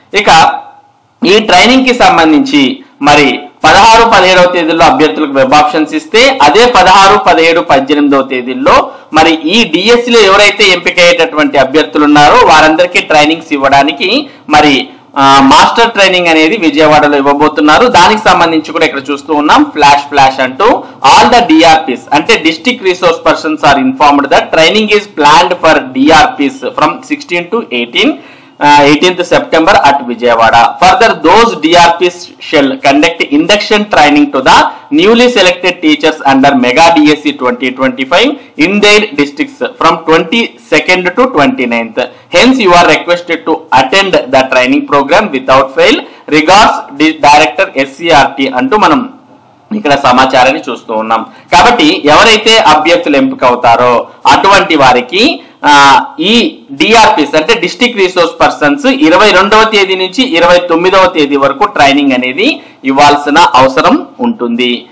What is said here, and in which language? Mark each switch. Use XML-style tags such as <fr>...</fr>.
<te>ఇక ఈ ట్రైనింగ్ కి సంబంధించి మరి 16, 17వ తేదీల్లో అభ్యర్థులకు వెబ్ ఆప్షన్స్ ఇస్తే అదే 16, 17, 18వ తేదీల్లో మరి ఈ డిఎస్సిలో ఎవరైతే ఎంపికయ్యేటటువంటి అభ్యర్థులు ఉన్నారో వారందరికీ ట్రైనింగ్స్ ఇవ్వడానికి మరి మాస్టర్ ట్రైనింగ్ అనేది విజయవాడలో ఇవ్వబోతున్నారు. దానికి సంబంధించి కూడా ఇక్కడ చూస్తూ ఉన్నాం ఫ్లాష్ అంటూ</te> <en>all the DRPs</en> <te>అంటే</te> <en>District resource persons are informed that training is planned for DRPs from 16 to 18th September at Vijayawada. Further, those DRPs shall conduct induction training to the newly selected teachers under Mega DSC 2025 in their districts from 22nd to 29th. Hence, you are requested to attend the training program without fail. Regards, Director SCRT</en> <te>అంటూ మనం ఇక్కడ సమాచారాన్ని చూస్తూ ఉన్నాం. కాబట్టి ఎవరైతే అభ్యర్థులు ఎంపిక అవుతారో అటువంటి వారికి ఈ డిఆర్పిస్ అంటే డిస్ట్రిక్ట్ రిసోర్స్ పర్సన్స్ 22వ తేదీ నుంచి 29వ తేదీ వరకు ట్రైనింగ్ అనేది ఇవ్వాల్సిన అవసరం ఉంటుంది.</te>